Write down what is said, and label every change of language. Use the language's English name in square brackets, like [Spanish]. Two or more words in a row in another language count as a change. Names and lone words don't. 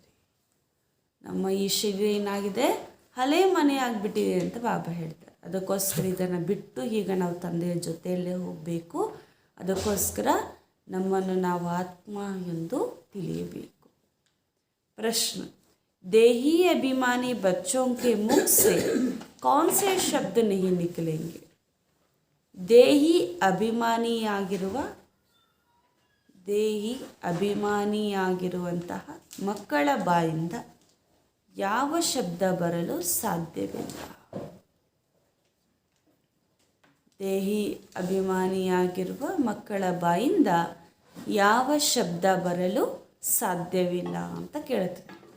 [Kannada] ನಮ್ಮ ಈ ಶರೀರ ಏನಾಗಿದೆ, ಹಳೆಯ ಮನೆ ಆಗಿಬಿಟ್ಟಿದೆ ಅಂತ ಬಾಬಾ ಹೇಳ್ತಾರೆ. ಅದಕ್ಕೋಸ್ಕರ ಇದನ್ನು ಬಿಟ್ಟು ಈಗ ನಾವು ತಂದೆಯ ಜೊತೆಯಲ್ಲೇ ಹೋಗಬೇಕು. ಅದಕ್ಕೋಸ್ಕರ ನಮ್ಮನ್ನು ನಾವು ಆತ್ಮ ಎಂದು ತಿಳಿಯಬೇಕು. ಪ್ರಶ್ನೆ, [Hindi] देही अभिमानी बच्चों के मुख से कौन से शब्द नहीं निकलेंगे? [Kannada] ದೇಹಿ ಅಭಿಮಾನಿಯಾಗಿರುವಂತಹ ಮಕ್ಕಳ ಬಾಯಿಂದ ಯಾವ ಶಬ್ದ ಬರಲು ಸಾಧ್ಯವಿಲ್ಲ. ದೇಹಿ ಅಭಿಮಾನಿಯಾಗಿರುವ ಮಕ್ಕಳ ಬಾಯಿಂದ ಯಾವ ಶಬ್ದ ಬರಲು ಸಾಧ್ಯವಿಲ್ಲ ಅಂತ ಕೇಳ್ತಾರೆ.